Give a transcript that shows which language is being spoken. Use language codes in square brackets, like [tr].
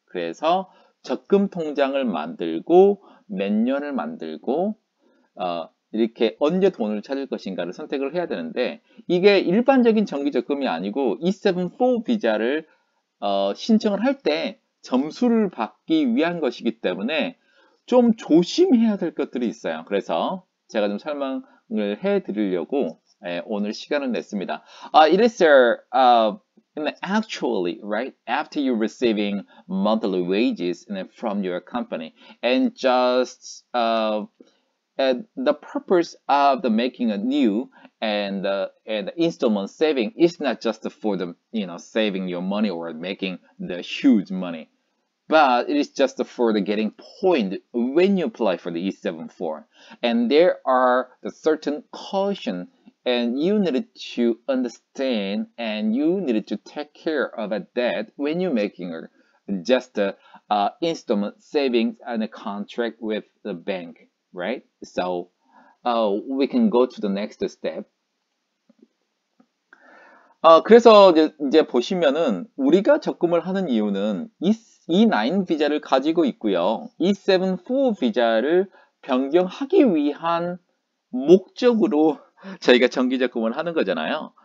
[ko] 그래서 적금 통장을 만들고 몇 년을 만들고 이렇게 언제 돈을 찾을 것인가를 선택을 해야 되는데, 이게 일반적인 정기 적금이 아니고 E74 비자를 신청을 할 때 점수를 받기 위한 것이기 때문에 좀 조심해야 될 것들이 있어요. 그래서 제가 좀 설명을 해드리려고 오늘 시간을 냈습니다. [en] It is actually, right, after you receiving monthly wages from your company, and just the purpose of the making a new and installment saving is not just for the saving your money or making the huge money, but it is just for the getting point when you apply for the E74. And there are the certain caution, and you needed to understand and you needed to take care of that when you're making just a installment savings and a contract with the bank, right? So we can go to the next step. [ko] 그래서 이제 보시면은 우리가 적금을 하는 이유는 E9 비자를 가지고 있고요. E74 비자를 변경하기 위한 목적으로 저희가 정기 적금을 하는 거잖아요.